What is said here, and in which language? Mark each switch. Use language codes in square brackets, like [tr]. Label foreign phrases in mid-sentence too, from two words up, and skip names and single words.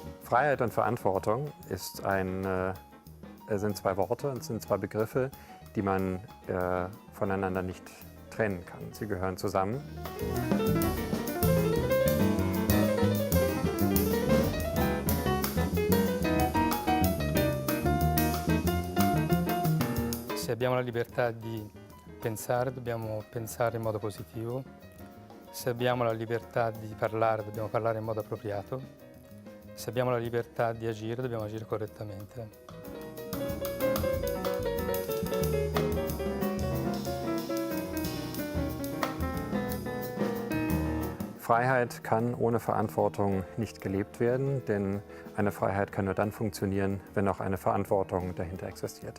[de] Freiheit und Verantwortung sind zwei Worte und sind zwei Begriffe, die man voneinander nicht trennen kann. Sie gehören zusammen. [it] Se abbiamo la libertà di pensare, dobbiamo pensare in modo positivo. Se abbiamo la libertà di parlare, dobbiamo parlare in modo appropriato. Se abbiamo la libertà di agire, dobbiamo agire correttamente. [de] Freiheit kann ohne Verantwortung nicht gelebt werden, denn eine Freiheit kann nur dann funktionieren, wenn auch eine Verantwortung dahinter existiert.